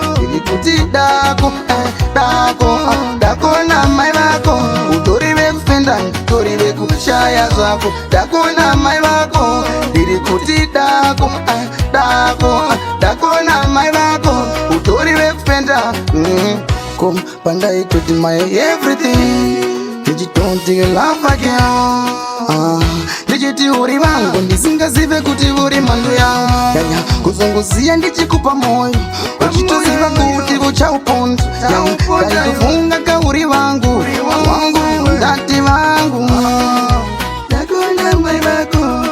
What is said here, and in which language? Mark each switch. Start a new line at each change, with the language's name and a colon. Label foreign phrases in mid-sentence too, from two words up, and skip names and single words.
Shona: Ndiri kuti dako, eh, dako, ah, dako na mai vako. Utori vekufenda, utori vekushaya zvako. Dako na mai vako. Ndiri kuti dako, eh, dako, ah, dako na mai vako. Utori vekufenda. Mm. Ko pandai kuti
English: my everything. Ndichiti don't take love again.
Shona: Ah, ndichiti uri wangu, ndisingazive kuti uri mhandu yangu. Yaya, kuzongoziya ndichikupa moyo. Uchitoziva kuti uchauponda. Yaya, ndaitofunga kauri wangu. Wangu, ndati vangu. Dako na mai vako.